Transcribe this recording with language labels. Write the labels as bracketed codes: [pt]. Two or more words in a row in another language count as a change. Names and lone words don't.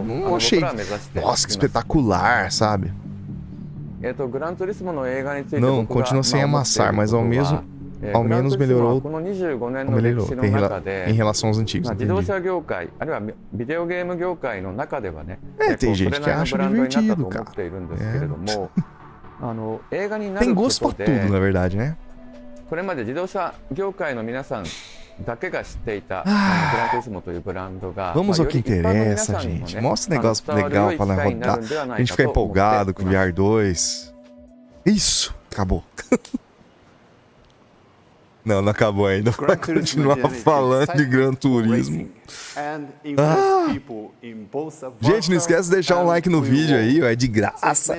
[pt] Não achei, nossa, que espetacular, sabe? Não, continua sem amassar, mas ao menos melhorou em relação aos antigos. É, tem gente que acha divertido, cara. Tem gosto pra tudo, na verdade, né? [ja] これまで自動車業界の皆さんだけが知っていたグランツーリスモというブランドが [pt] Vamos ao que interessa, gente. Mostra um negócio legal pra nós rodar. A gente ficar empolgado com o VR2. Isso, acabou. Não, não acabou ainda. Vai continuar falando de Gran Turismo. Gente, não esquece de deixar um like no vídeo aí, é de graça.